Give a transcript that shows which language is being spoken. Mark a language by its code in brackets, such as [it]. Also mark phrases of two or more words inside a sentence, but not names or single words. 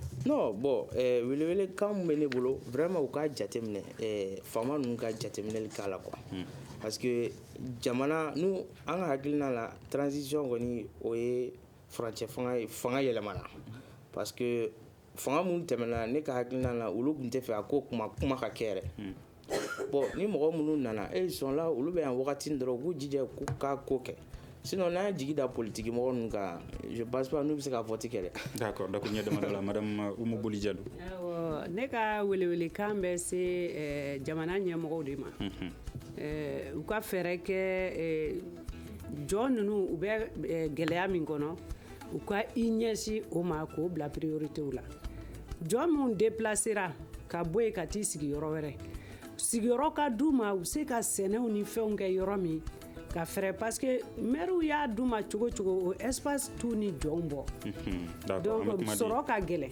[fr] Non bon [bm] welewelekan min bɛ ne bolo vraiment u ka jateminɛ faama ninnu ka jateminɛli k'a la quoi [fr] parce que [bm] jamana nu an ka hakilina la transition kɔni o ye furancɛ fanga yɛlɛmana [fr] parce que [bm] fanga minnu tɛmɛna ne ka hakilina la olu tun tɛ fɛ a ko kuma ka kɛ yɛrɛ. Bon ni mɔgɔ minnu nana [fr] ils sont là [bm] olu bɛ yan wagati dɔrɔn u k'u jija k'u ka ko kɛ sinon n'an ye jigi da politique mɔgɔ ninnu kan [fr] je pense pas [bm] n'u bɛ se ka vote kɛ dɛ. [fr] D'accord donc [bm] ɲɛ dama dɔ la madame Umu Boli Jalo. Ne ka welewelekan bɛ se jamana ɲɛmɔgɔw de ma u ka fɛɛrɛ kɛ jɔn ninnu u bɛ gɛlɛya min kɔnɔ u ka i ɲɛsin o ma k'o bila priorité la jɔn minnu déplacera ka bɔ yen ka t'i sigi yɔrɔ wɛrɛ sigiyɔrɔ ka d'u ma u se ka sɛnɛw ni fɛnw kɛ yɔrɔ min ka fɛrɛ [fr] parce que [bm] maire y'a d'u ma cogo cogo o espace t'u ni jɔnw bɔ donc sɔrɔ ka gɛlɛn.